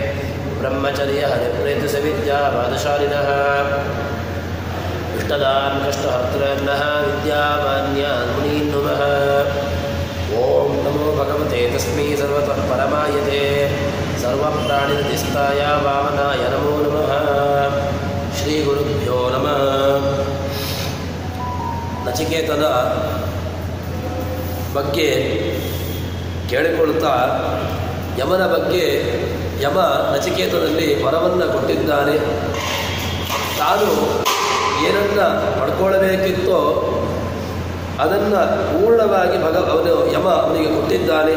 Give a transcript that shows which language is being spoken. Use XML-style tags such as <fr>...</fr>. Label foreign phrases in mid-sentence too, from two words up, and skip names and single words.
<sa>ब्रह्मचर्यहरिप्रीतिसविद्यावादशालिनः इष्टदां कष्टहर्तॄन्नः विद्यामान्यान् मुनीन् नुमः ॐ नमो भगवते तस्मै सर्वतः परमायते सर्वप्राणिनिधिस्थाय वामनाय नमो नमः ಶ್ರೀಗುರುಭ್ಯೋ ನಮಃ.</sa> <kn>ನಚಿಕೇತನ ಬಗ್ಗೆ ಕೇಳಿಕೊಳ್ಳುತ್ತಾ ಯಮನ ಬಗ್ಗೆ ಯಮ ನಚಿಕೇತನಲ್ಲಿ ವರವನ್ನು ಕೊಟ್ಟಿದ್ದಾನೆ. ತಾನು ಏನನ್ನು ಪಡ್ಕೊಳ್ಳಬೇಕಿತ್ತೋ ಅದನ್ನು ಪೂರ್ಣವಾಗಿ ಅವನು ಯಮ ಅವನಿಗೆ ಕೊಟ್ಟಿದ್ದಾನೆ.</kn>